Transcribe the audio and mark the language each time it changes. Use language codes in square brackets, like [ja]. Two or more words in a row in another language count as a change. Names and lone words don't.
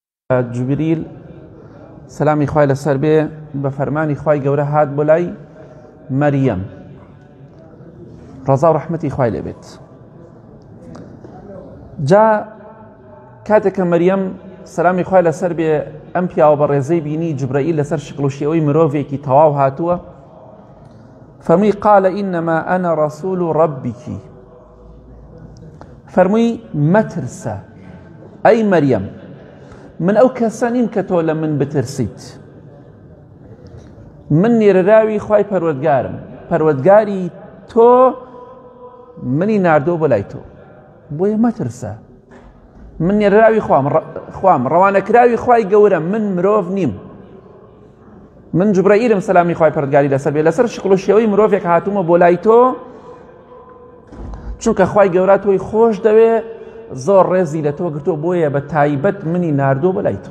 [ckb] جبریل سلامی خوای لەسەر بێ بە فەرمانی خوای گەورە هات بۆ لای مەریەم ڕەزا و ڕەحمەتی خوای لێ بێت. جا کاتێک کە مەریەم سلامی خوای لەسەر بێ ئەم پیاوە بە ڕێزەی بینی جبرائیل لەسەر شکل و شێوەی مرۆڤێکی تەواو هاتووە، فەرمووی [ar] قال إنما أنا رسول ربك، [ckb] فەرمووی مەترسە ئەی مەریەم، من ئەو کەسە نیم کە تۆ لە من بترسیت، من نێرەراوی خوای پەروەردگارم، پەروەردگاری تۆ منی ناردۆ بۆ لای تۆ، بۆیە مەترسە، من نێرەراوی خوام، ڕەوانەکراوی خوای گەورەم، من مرۆڤ نیم، من جبرائیلم سەلامی خوای پەروەردگاری لەسەر بێ، لەسەر شکل و شێوەی مرۆڤێک هاتوومە بۆ لای تۆ، چونکە خوای گەورە تۆی خۆش دەوێ، زۆر ڕێزی لە تۆ گرتۆ، بۆیە بە تایبەت منی ناردۆ بە لای تۆ.